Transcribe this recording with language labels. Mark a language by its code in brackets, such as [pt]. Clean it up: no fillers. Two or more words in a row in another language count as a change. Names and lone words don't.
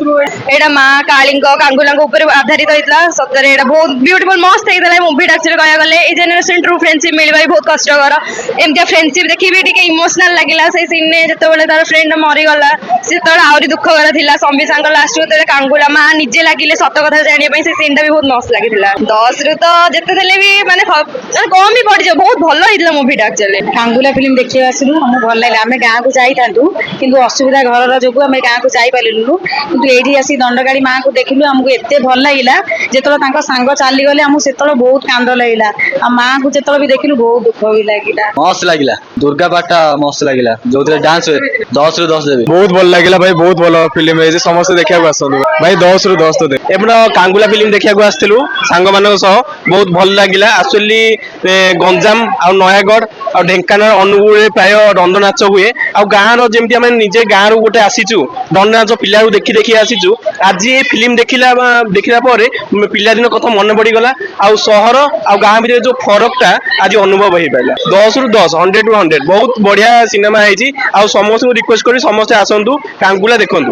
[or] ଏଇଟା ମା କାଳୀଙ୍କ କାଙ୍ଗୁଲାଙ୍କ ଉପରେ ଆଧାରିତ ହେଇଥିଲା ସତରେ ଏଇଟା ବହୁତ ବ୍ୟୁଟିଫୁଲ ମସ୍ତ ହେଇଥିଲା ଏ ମୁଭିଟା ଆକ୍ଚୁଆଲି କହିବାକୁ ଗଲେ ଏଇ [en] generation true friendship [or] ମିଳିବା ବି ବହୁତ କଷ୍ଟକର ଏମିତିଆ ଫ୍ରେଣ୍ଡସିପ ଦେଖିବି ଟିକେ ଇମୋସନାଲ ଲାଗିଲା ସେଇ ସିନରେ ଯେତେବେଳେ ତାର ଫ୍ରେଣ୍ଡ ମରିଗଲା ସେତେବେଳେ ଆହୁରି ଦୁଃଖକର ଥିଲା ସମ୍ବିସାଙ୍କ ଲାଷ୍ଟକୁ ଯେତେବେଳେ କାଙ୍ଗୁଲା ମା ନିଜେ ଲାଗିଲେ ସତ କଥା ଜାଣିବା ପାଇଁ ସେ ସିନଟା ବି ବହୁତ ମସ୍ତ ଲାଗିଥିଲା 10 ରୁ ତ ଯେତେ ଦେଲେ ବି ମାନେ କମ ବି ପଡିଯିବ ବହୁତ ଭଲ ହେଇଥିଲା ମୁଭିଟା ଆକ୍ଚୁଆଲି କାଙ୍ଗୁଲା ଫିଲ୍ମ ଦେଖିବା ଆସିଲୁ ଆମକୁ ଭଲ ଲାଗିଲା ଆମେ ଗାଁକୁ ଯାଇଥାନ୍ତୁ କିନ୍ତୁ ଅସୁବିଧା ଘରର ଯୋଗୁଁ ଆମେ ଗାଁକୁ ଯାଇପାରିଲୁନୁ କିନ୍ତୁ ଏଇଠି ଆସି ଦଣ୍ଡକାଳୀ ମାଙ୍କୁ ଦେଖିଲୁ ଆମକୁ ଏତେ ଭଲ ଲାଗିଲା ଯେତେବେଳେ ତାଙ୍କ ସାଙ୍ଗ ଚାଲିଗଲେ ଆମକୁ ସେତେବେଳେ ବହୁତ କାନ୍ଦ ଲାଗିଲା ଆଉ ମାଙ୍କୁ ଯେତେବେଳେ ବି ଦେଖିଲୁ ବହୁତ ଦୁଃଖ ବି ଲାଗିଲା ମସ୍ତ ଲାଗିଲା ଦୁର୍ଗା ପାଟା ମସ୍ତ ଲାଗିଲା ଯୋ ଡାନ୍ସ ହୁଏ 10 ରୁ 10 ଦେବି ବହୁତ ଭଲ ଲାଗିଲା ଭାଇ ବହୁତ ଭଲ ଫିଲ୍ମ ହେଇଛି ସମସ୍ତେ ଦେଖିବାକୁ ଆସନ୍ତୁ ଭାଇ 10 ରୁ 10 ତ ଦେବି ଏପଟ କାଙ୍ଗୁଲା ଫିଲ୍ମ ଦେଖିବାକୁ ଆସିଥିଲୁ ସାଙ୍ଗମାନଙ୍କ ସହ ବହୁତ ଭଲ ଲାଗିଲା ଆକ୍ଚୁଆଲି ଗଞ୍ଜାମ ଆଉ ନୟାଗଡ଼ ଆଉ ଢେଙ୍କାନାଳ ଅନୁଗୁଳରେ ପ୍ରାୟ ଦଣ୍ଡ ନାଚ ହୁଏ ଆଉ ଗାଁର ଯେମିତି ଆମେ ନିଜେ ଗାଁରୁ ଗୋଟେ ଆସିଛୁ ଦଣ୍ଡ ନାଚ ପିଲାରୁ ଦେଖି ଦେଖି ଆସିଛୁ ଆଜି ଏ ଫିଲ୍ମ ଦେଖିଲା ପରେ ପିଲାଦିନ କଥା ମନେ ପଡିଗଲା ଆଉ ସହର ଆଉ ଗାଁ ଭିତରେ ଯୋଉ ଫରକଟା ଆଜି ଅନୁଭବ ହେଇପାରିଲା 10 ରୁ 10 100 ରୁ 100 ବହୁତ ବଢିଆ ସିନେମା ହେଇଛି ଆଉ ସମସ୍ତଙ୍କୁ ରିକ୍ୱେଷ୍ଟ କରି ସମସ୍ତେ ଆସନ୍ତୁ କାଙ୍ଗୁଲା ଦେଖନ୍ତୁ